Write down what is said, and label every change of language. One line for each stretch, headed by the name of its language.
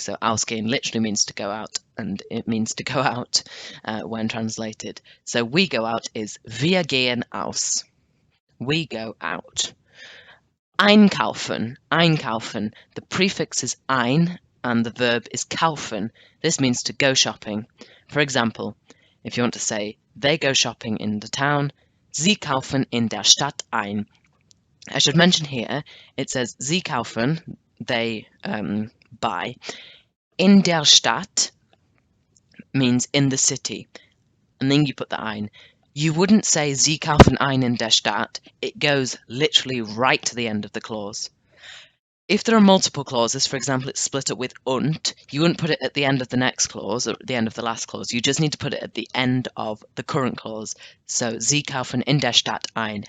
English: So ausgehen literally means to go out, and it means to go out when translated. So we go out is
German: wir gehen aus.
English: We go out. Einkaufen. Einkaufen. The prefix is ein and the verb is kaufen. This means to go shopping. For example, if you want to say they go shopping in the town,
German: sie kaufen in der Stadt ein.
English: I should mention here, it says
German: sie kaufen,
English: they buy.
German: In der Stadt
English: means in the city, and then you put the ein. You wouldn't say
German: sie kaufen ein in der Stadt.
English: It goes literally right to the end of the clause. If there are multiple clauses, for example, it's split up with und, you wouldn't put it at the end of the next clause or at the end of the last clause. You just need to put it at the end of the current clause.
German: So, sie kaufen in der Stadt ein.